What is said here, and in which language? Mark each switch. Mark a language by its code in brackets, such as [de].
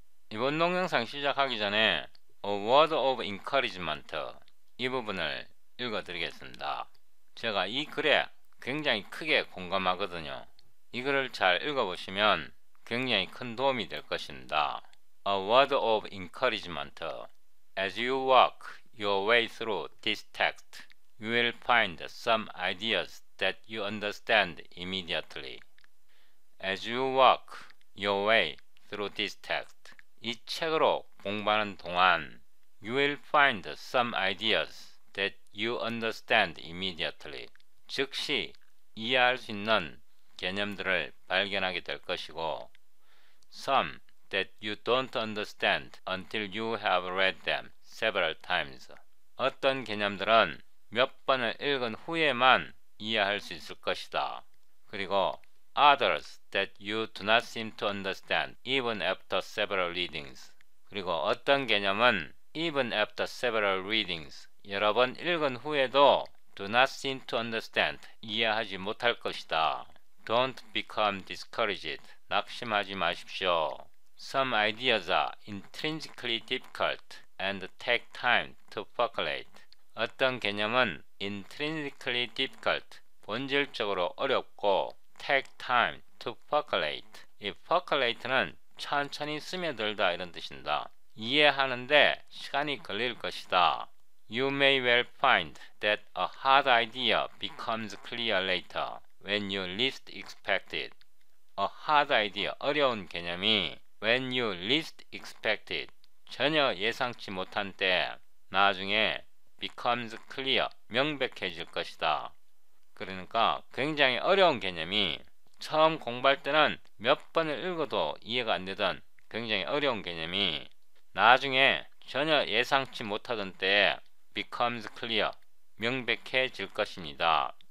[ko] 이번 동영상 시작하기 전에 [en] A word of encouragement [ko] 이 부분을 읽어 드리겠습니다. 제가 이 글에 굉장히 크게 공감하거든요. 이 글을 잘 읽어보시면 굉장히 큰 도움이 될 것입니다. [en] A word of encouragement. As you walk your way through this text, you will find some ideas that you understand immediately. As you walk your way through this text, [ko] 이 책으로 공부하는 동안 [en] you will find some ideas that you understand immediately. [ko] 즉시 이해할 수 있는 개념들을 발견하게 될 것이고 [en] some that you don't understand until you have read them several times. [ko] 어떤 개념들은 몇 번을 읽은 후에만 이해할 수 있을 것이다. 그리고 [en] others that you do not seem to understand even after several readings. [ko] 그리고 어떤 개념은 [en] even after several readings, [ko] 여러 번 읽은 후에도 [en] do not seem to understand, [ko] 이해하지 못할 것이다. [en] Don't become discouraged, [ko] 낙심하지 마십시오. [en] Some ideas are intrinsically difficult and take time to percolate. [ko] 어떤 개념은 [en] intrinsically difficult, [ko] 본질적으로 어렵고 [en] take time to percolate. [ko] 이 percolate는 천천히 스며들다 이런 뜻입니다. 이해하는데 시간이 걸릴 것이다. [en] You may well find that a hard idea becomes clear later when you least expect it. A hard idea, [ko] 어려운 개념이 [en] when you least expect it, [ko] 전혀 예상치 못한 때 나중에 [en] becomes clear, [ko] 명백해질 것이다. 그러니까 굉장히 어려운 개념이 처음 공부할 때는 몇 번을 읽어도 이해가 안 되던 굉장히 어려운 개념이 나중에 전혀 예상치 못하던 때에 [en] becomes clear, [ko] 명백해질 것입니다.